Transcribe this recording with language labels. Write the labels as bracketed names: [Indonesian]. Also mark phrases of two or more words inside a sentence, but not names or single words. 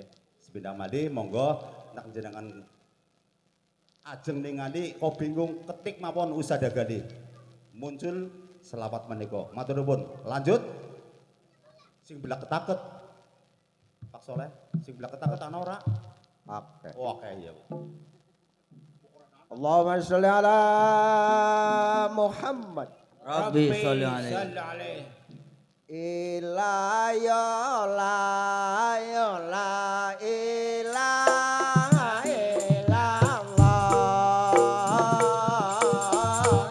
[Javanese] Sepindah malih monggo nek jenengan ajeng ningali kok bingung ketik mawon Usada Gali. Muncul selawat menika. Matur nuwun. Lanjut. Sing belak ketaket. Pak Soleh, sing belak ketaket ana ora? Oke. Oke ya. [Arabic] اللهم صل على محمد. رب صل عليه. إلا يا لا يا لا إله إلا الله.